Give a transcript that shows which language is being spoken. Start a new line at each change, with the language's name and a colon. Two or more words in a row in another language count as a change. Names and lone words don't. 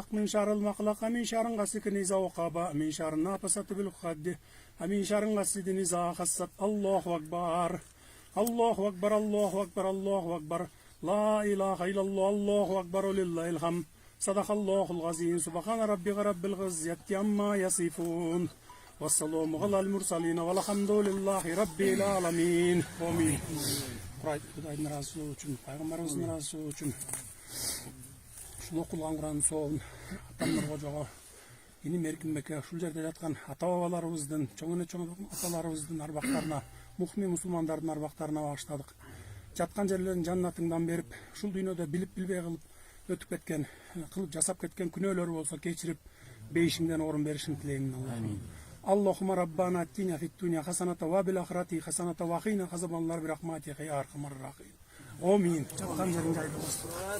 Arabic: من شر المخلق من شر غاسق إذا وقب من شر النافثات بالعقد من شر حاسد إذا حسد الله أكبر الله أكبر الله أكبر الله أكبر لا إله إلا الله الله أكبر ولله الحمد صدق الله العظيم سبحان ربك رب العزة عما يصفون والسلام على المرسلين والحمد لله رب العالمين آمين.
Kazakh: Құдайдың разылығы үшін, пайғамбарымыздың разылығы үшін шын оқылған Құранның соғын атамнарға жоға енем Еркінбекке шул жерде жатқан ата-бабаларымыздың, чоң аталарымыздың арбақтарына, мұхмин мұсылмандардың арбақтарына бағыштадық. Жатқан жерлерін жаннатыңдан беріп, шул дүниеде біліп-білбей қылып өтіп кеткен, қылып жасап кеткен күнәлері болса кешіріп, бейшіңден орын берішін тілеймін Аллахым.
Arabic: اللهم ربنا اتنا في الدنيا حسنة وفي الآخرة حسنة وقنا عذاب النار برحمتك يا أرحم الراحمين آمين.
Kazakh: Жатқан жерің жайлы болсын.